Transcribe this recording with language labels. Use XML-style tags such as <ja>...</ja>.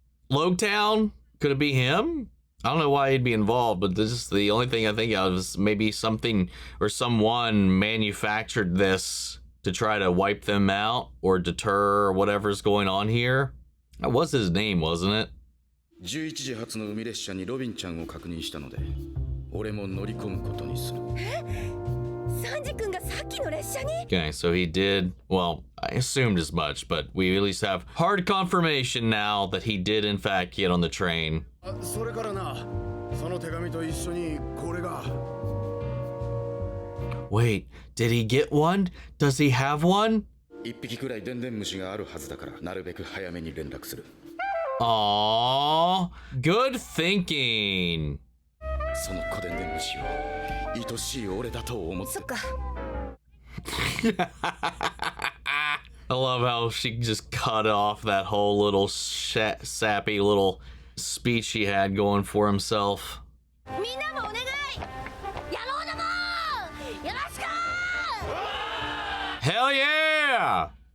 <en>Logtown, could it be him? I don't know why he'd be involved, but this is the only thing I think of is maybe something or someone manufactured this to try to wipe them out or deter whatever's going on here. That was his name, wasn't it?</en> <ja>11時発の海列車にロビンちゃんを確認したので、俺も乗り込むことにする。サンジ君がさっきの列車に?</ja> <en>Okay, so he did, well, I assumed as much, but we at least have hard confirmation now that he did in fact get on the train.</en> <ja>それからな、その手紙と一緒にこれが。</ja> <en>Wait, did he get one? Does he have one?</en> <ja>一匹くらいでんでん虫があるはずだから、なるべく早めに連絡する。</ja> <en>Aww, good thinking.</en> <ja>その小でんでん虫を愛しい俺だと思って。そっか。</ja> <en>I love how she just cut off that whole little sappy little speech he had going for himself.</en> <ja>みんなもお願い。やろうだもん。よろしく。</ja> <en>Hell yeah!</en>